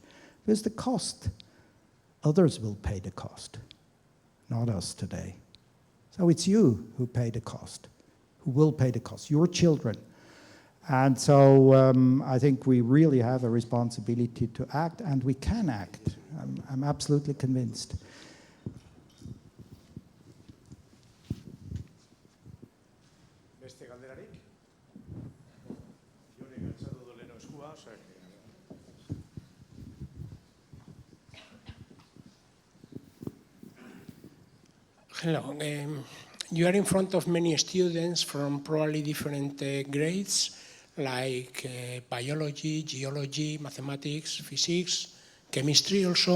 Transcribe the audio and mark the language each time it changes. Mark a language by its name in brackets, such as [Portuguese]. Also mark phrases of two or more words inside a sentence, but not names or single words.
[English] Because the cost, others will pay the cost, not us today. So it's you who pay the cost. Who will pay the cost, your children. And so I think we really have a responsibility to act, and we can act. I'm absolutely convinced. [Basque] Beste galderarik? Jone galtzatu du leheno eskua, [English] Hello. You are in front of many students from probably different grades, like biology, geology, mathematics, physics, chemistry also.